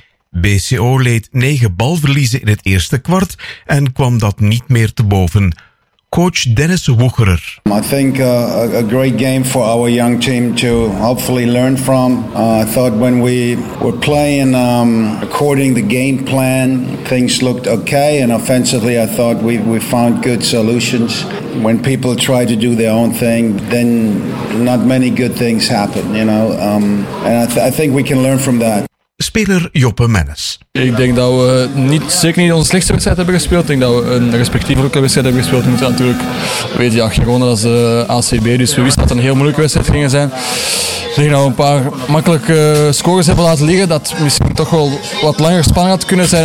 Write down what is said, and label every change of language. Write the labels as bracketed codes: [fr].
[nl] BCO leed 9 balverliezen in het eerste kwart en kwam dat niet meer te boven. Coach Dennis Woegerer. [en] I think a great game for our young team to hopefully learn from. I thought when we were playing according the game plan, things looked okay. And offensively, I thought we found good solutions. When people try to do their own thing, then not many good things happen, you know. And I think we can learn from that. [nl] Speler Joppe Mennis. Ik denk dat we zeker niet onze slechtste wedstrijd hebben gespeeld. Ik denk dat we een respectievelijke wedstrijd hebben gespeeld. We moeten natuurlijk weten, ja, Girona is de ACB, dus we wisten dat het een heel moeilijke wedstrijd ging zijn. Ik denk dat we een paar makkelijke scores hebben laten liggen, dat misschien toch wel wat langer spannend had kunnen zijn.